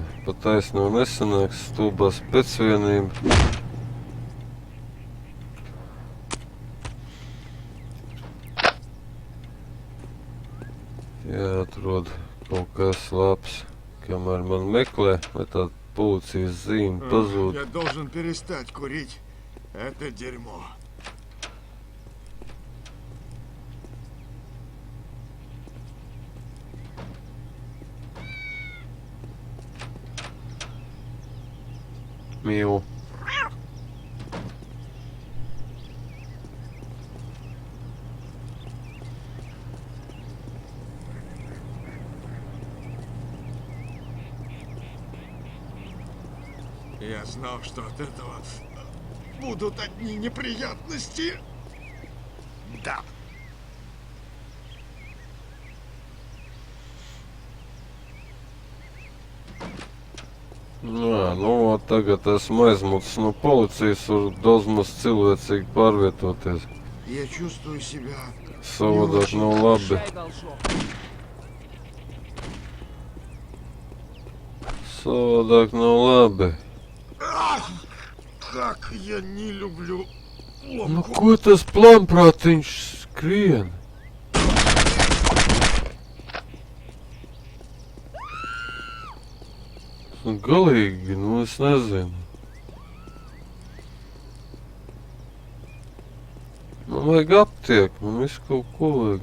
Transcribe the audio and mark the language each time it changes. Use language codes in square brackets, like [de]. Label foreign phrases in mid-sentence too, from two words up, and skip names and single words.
[lv] Pa taisno nesanāks, stūbās pēcvienība. Jāatrod kaut kas labs, kamēr man meklē, vai tā policijas zīme pazūd. [ru] Я должен перестать курить. Это дерьмо. [lv] Mīlu. [ru] Я знал, что от этого будут одни неприятности. Да. [lv] Jā, nu, tagad esmu aizmucis no policijas, var daudz maz cilvēcīgi pārvietoties. [ru] Я чувствую себя [lv] Savādāk nav labi. [ru] Шай, должок. [lv] Savādāk nav labi. [ru] Как я не люблю [lv] Nu, [ru] ломку. [lv] ko tas plānprātiņš skrien? Galīgi, nu es nezinu. Man vajag aptieku, man visu kaut ko vajag.